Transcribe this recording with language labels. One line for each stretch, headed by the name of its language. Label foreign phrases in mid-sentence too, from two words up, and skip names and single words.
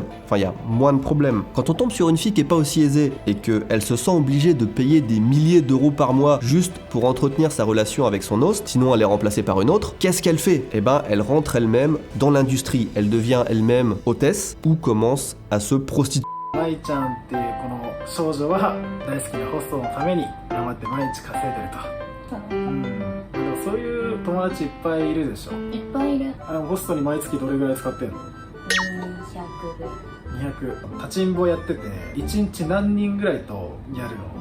French: Enfin, y a moins de problèmes. Quand on tombe sur une fille qui est pas aussi aisée, et qu'elle se sent obligée de payer des milliers d'euros par mois, juste pour entretenir sa relation avec son host, sinon elle est remplacée par une autre, qu'est-ce qu'elle fait? Eh ben, elle rentre elle-même dans l'industrie, elle devient elle-même hôtesse, ou commence à se prostituer.
Japanese: 舞ちゃんっていうこの少女は大好きなホストのために頑張って毎日稼いでると。でもそういう友達いっぱいいるでしょ。いっぱいいる。ホストに毎月どれぐらい使ってんの？200ぐらい。200。立ちんぼやってて1日何人ぐらいとやるの？